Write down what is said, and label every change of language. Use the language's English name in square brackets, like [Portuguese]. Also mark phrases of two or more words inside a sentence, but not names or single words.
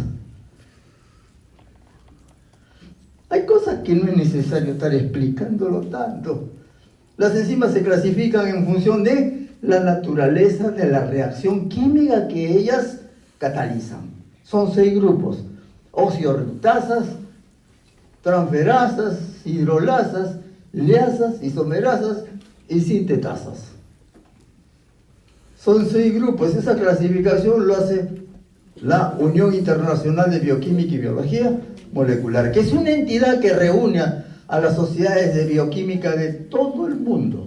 [Spanish] Hay cosas que no es necesario estar explicándolo tanto. Las enzimas se clasifican en función de la naturaleza de la reacción química que ellas catalizan. Son 6 grupos: oxidorreductasas, transferasas, hidrolasas, liasas, isomerasas y sintetasas. Son 6 grupos. Esa clasificación lo hace la Unión Internacional de Bioquímica y Biología Molecular, que es una entidad que reúne a las sociedades de bioquímica de todo el mundo.